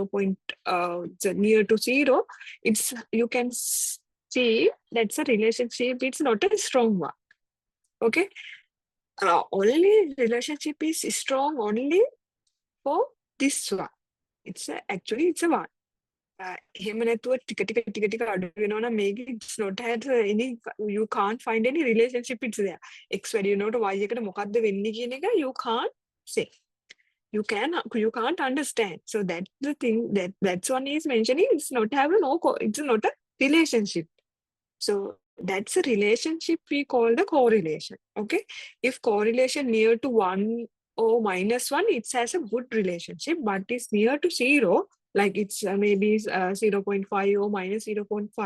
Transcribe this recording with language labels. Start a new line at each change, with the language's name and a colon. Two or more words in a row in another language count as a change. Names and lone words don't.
English: Near to zero. It's you can see that's a relationship. It's not a strong one. Okay, only relationship is strong only for this one. Actually it's a one.
Sinhala: එහෙම නැතුව ටික අඩු වෙනවා නම් මේක
English: it's not had any you can't find any relationship it's there.
Sinhala: X වැඩි වෙනකොට y එකට මොකද්ද වෙන්නේ කියන එක
English: you can't say. You can't understand. So that's the thing that's one is mentioning it's not have a it's not a relationship. So that's a relationship we call the correlation. Okay. If correlation near to 1 or minus 1, it has a good relationship, but it's near to 0, like it's maybe 0.5 or minus 0.5.